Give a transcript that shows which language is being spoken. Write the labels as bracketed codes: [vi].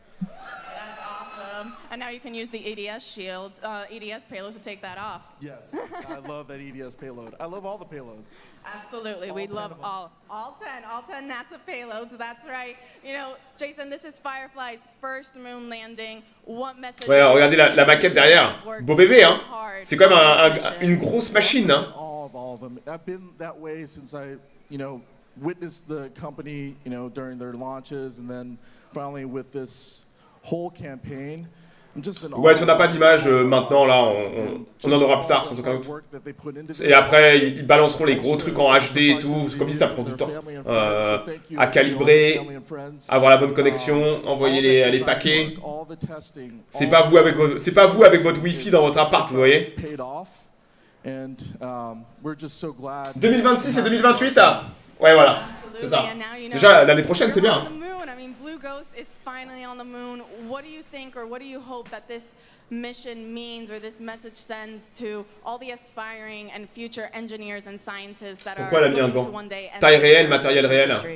[en] That's awesome. And now you can use the EDS shield, EDS payload to take that off. Yes, I love that EDS payload. I love all the payloads. Absolutely, we love all 10 NASA payloads. That's right. Jason, this is Firefly's first moon landing. What message? [fr] Ouais, regardez la maquette derrière. Beau bébé, hein. C'est quand même une grosse machine, hein. [en] All of them. I've been that way since I, witnessed the company, during their launches, and then finally with this whole campaign. [fr] Ouais, si on n'a pas d'image maintenant, là, on en aura plus tard, sans aucun doute. Et après, ils balanceront les gros trucs en HD et tout. Comme dit, ça prend du temps. À calibrer, avoir la bonne connexion, envoyer les paquets. C'est pas vous avec votre Wi-Fi dans votre appart, vous voyez. 2026 et 2028 ouais, voilà. C'est ça. Déjà, l'année prochaine, c'est bien. [en] Blue Ghost is finally on the moon. What do you think, or what do you hope that this mission means, or this message sends to all the aspiring and future engineers and scientists that [fr] Pourquoi elle a mis un gant? Taille réelle, matériel réel.